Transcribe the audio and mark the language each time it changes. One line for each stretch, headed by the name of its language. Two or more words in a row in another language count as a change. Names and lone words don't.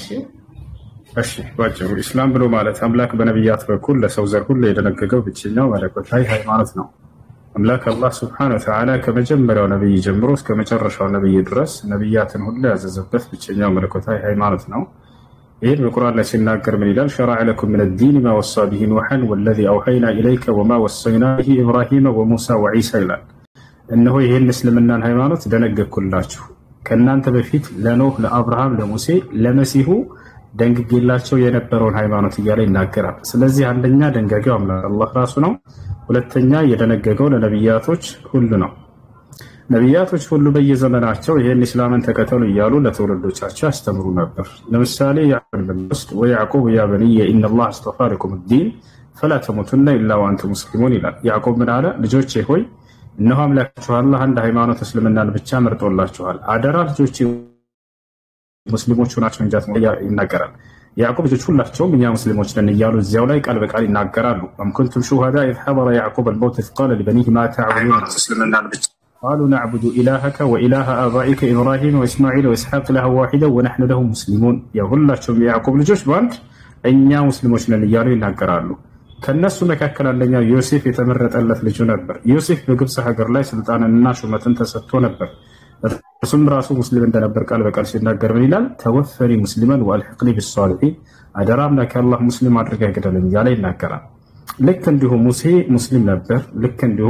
Amharic: እሺ ባጭሩ እስላም ብሎ ማለት አምላክ በነብያት በኩል ለሰው ዘር ሁሉ የደነገገው ብቸኛው መለኮታዊ ሃይማኖት ነው። አምላክ አላህ
Arabic: سبحانه وتعالى
Amharic: ከመጀመሪያው ነብይ ጀምሮ እስከ መጨረሻው ነብይ ድረስ ነብያትን ሁሉ ያዘዘበት ብቸኛው መለኮታዊ ሃይማኖት ነው። ይሄን በቁርአን ላይ ሲናገር ምን ይላል?
Arabic: شرع لكم من الدين ما وصى به نوحا والذي أوحينا إليك وما وصينا به إبراهيم وموسى وعيسى
Amharic: ይላል። እነሆ ይሄን እስልምናን ሃይማኖት ደነገግኩላችሁ ከናንተ በፊት ለኖህ፣ ለአብርሃም፣ ለሙሴ፣ ለመሲሁ ደንግጌላቸው የነበረውን ሃይማኖት እያለ ይናገራል። ስለዚህ አንደኛ ደንጋጊው አምላክ አላህ ራሱ ነው። ሁለተኛ የደነገገው ለነብያቶች ሁሉ ነው። ነብያቶች ሁሉ በየዘመናቸው ይሄን እስላምን ተከተሉ እያሉ ለተወለዶቻቸው ያስተምሩ ነበር። ለምሳሌ ያዕቆብ
Arabic: يا بني إن الله اصطفى لكم الدين فلا تموتن الا وانتم مسلمون
Amharic: ይላል። ያዕቆብ ምን አለ? ልጆቼ ሆይ እነሆ አምላካችሁ አላህ አንድ ሃይማኖት እስልምናን ብቻ መርጦላችኋል። አደራ ልጆቼ ሙስሊሞች ሆናችሁ እንጃት ይናገራል። ያዕቆብ ልጆች ሁላቸውም እኛ ሙስሊሞች ነን እያሉ እዚያው ላይ ቃል በቃል ይናገራሉ።
Arabic: أم كنتم شهداء إذ حضر يعقوب الموت إذ قال لبنيه ما تعبدون اسلمنا قالوا نعبد إلهك وإله آبائك إبراهيم وإسماعيل وإسحاق إلها واحدا ونحن له مسلمون يا
Amharic: ሁላቸውም ያዕቆብ ልጆች ባንድ እኛ ሙስሊሞች ነን እያሉ ይናገራሉ። ከነሱ መካከል አንደኛው ዮሴፍ የተመረጠለት ልጅ ነበር። ዮሴፍ በግብጽ ሀገር ላይ ስልጣንና ሹመትን ተሰጥቶ ነበር። እርሱም ራሱ ሙስሊም እንደነበር ቃል በቃል ሲናገር ምን ይላል?
Arabic: توفني مسلما وألحقني بالصالحين
Amharic: አደራ አምላክ አላህ ሙስሊም አድርገህ ግደለኝ እያለ ይናገራል። ልክ እንዲሁ ሙሴ ሙስሊም ነበር። ልክ እንዲሁ